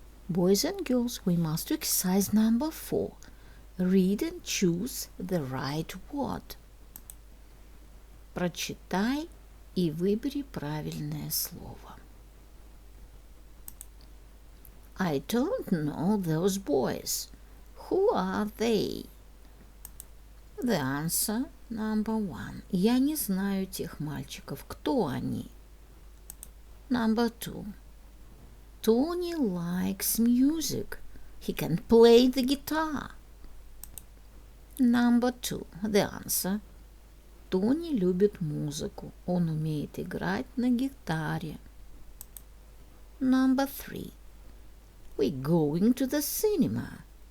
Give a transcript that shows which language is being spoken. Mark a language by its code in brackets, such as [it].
[en] Boys and girls, we must do exercise number 4. Read and choose the right word. [ru] Прочитай и выбери правильное слово. [en] I don't know those boys. Who are they? The answer number 1. [ru] Я не знаю тех мальчиков. Кто они? [en] Number 2. Tony likes music. He can play the guitar. Number 2. The answer. [ru] Тони любит музыку. Он умеет играть на гитаре. [en] Number 3. We're going to the cinema.